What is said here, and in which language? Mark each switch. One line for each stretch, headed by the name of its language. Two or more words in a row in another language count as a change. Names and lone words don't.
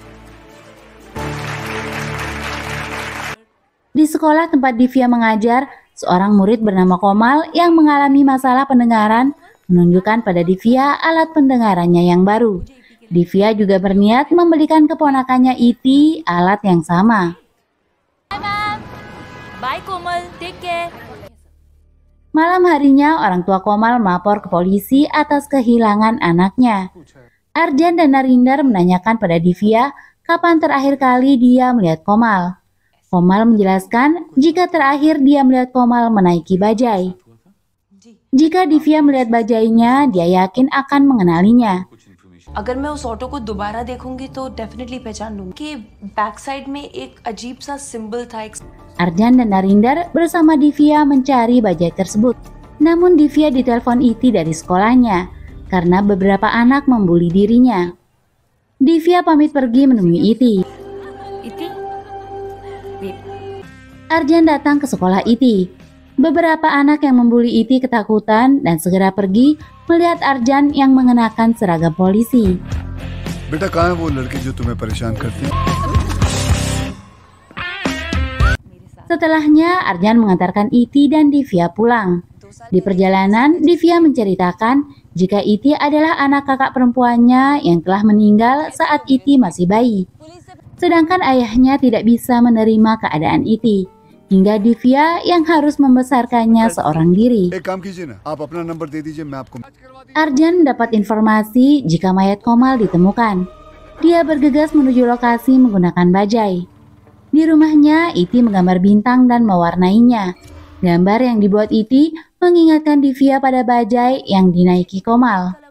Indonesian: Di sekolah tempat Divya mengajar, seorang murid bernama Komal yang mengalami masalah pendengaran menunjukkan pada Divya alat pendengarannya yang baru. Divya juga berniat membelikan keponakannya Iti alat yang sama.
English: Bye Komal, take care.
Indonesian: Malam harinya, orang tua Komal melapor ke polisi atas kehilangan anaknya. Arjan dan Narinder menanyakan pada Divya kapan terakhir kali dia melihat Komal. Komal menjelaskan jika terakhir dia melihat Komal menaiki bajai. Jika Divya melihat bajainya, dia yakin akan mengenalinya.
Hindi: अगर मैं उस ऑटो को दोबारा देखूंगी तो डेफिनेटली पहचान लूंगी कि
English: back side
Hindi: में एक अजीब सा सिंबल था।
Indonesian: Arjan dan Narinder bersama Divya mencari bajai tersebut. Namun Divya ditelepon Iti dari sekolahnya karena beberapa anak membuli dirinya. Divya pamit pergi menemui Iti. Arjan datang ke sekolah Iti. Beberapa anak yang membuli Iti ketakutan dan segera pergi melihat Arjan yang mengenakan seragam polisi.
Hindi: बेटा कहाँ है वो लड़की जो तुम्हें परेशान करती है?
Indonesian: Setelahnya, Arjan mengantarkan Iti dan Divya pulang. Di perjalanan, Divya menceritakan jika Iti adalah anak kakak perempuannya yang telah meninggal saat Iti masih bayi. Sedangkan ayahnya tidak bisa menerima keadaan Iti, hingga Divya yang harus membesarkannya seorang diri.
Hindi: एक काम कीजिए ना, आप अपना नंबर दे दीजिए, मैं आपको.
Indonesian: Arjan mendapat informasi jika mayat Komal ditemukan. Dia bergegas menuju lokasi menggunakan bajai. Di rumahnya, Iti menggambar bintang dan mewarnainya. Gambar yang dibuat Iti mengingatkan Divya pada bajai yang dinaiki Komal.